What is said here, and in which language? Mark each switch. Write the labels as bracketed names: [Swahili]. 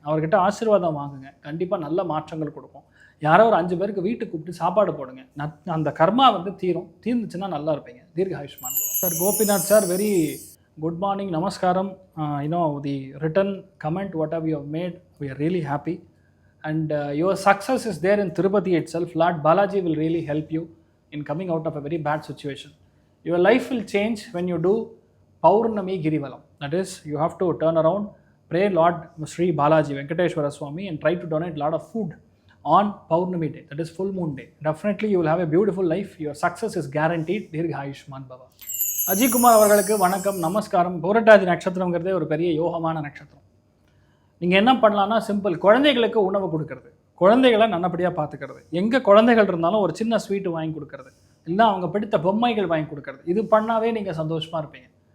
[Tamil] அவர்கிட்ட ஆசீர்வாதம் வாங்குங்க. கண்டிப்பாக நல்ல மாற்றங்கள் கொடுக்கும். யாரோ ஒரு 5 பேருக்கு வீட்டுக்கு கூப்பிட்டு சாப்பாடு போடுங்க. அந்த கர்மா வந்து தீர்ந்துச்சுன்னா நல்லா இருப்பீங்க. தீர்க்க Ayushman sir. [English] Gopinath sir, very good morning, நமஸ்காரம். The written comment what have you have made, we are really happy. And your success is there in Tirupati itself. Lord Balaji will really help you in coming out of a very bad situation. Your life will change when you do Paurnami Girivalam. That is, you have to turn around, pray Lord Sri Balaji Venkateshwara Swami and try to donate a lot of food on Paurnami day, that is full moon day. Definitely you will have a beautiful life. Your success is guaranteed. Dirgha Ayushman Baba. [Tamil] Ajay Kumar அவர்களுக்கு வணக்கம், நமஸ்காரம். புரட்டாதி நட்சத்திரங்கிறதே ஒரு பெரிய யோகமான நட்சத்திரம். நீங்கள் என்ன பண்ணலான்னா, சிம்பிள், குழந்தைகளுக்கு உணவு கொடுக்கறது, குழந்தைகளை நல்லபடியாக பார்த்துக்கிறது, எங்கே குழந்தைகள் இருந்தாலும் ஒரு சின்ன ஸ்வீட்டு வாங்கி கொடுக்கறது, இல்லை அவங்க பிடித்த பொம்மைகள் வாங்கி கொடுக்கறது, இது பண்ணாவே நீங்கள் சந்தோஷமாக இருப்பீங்க.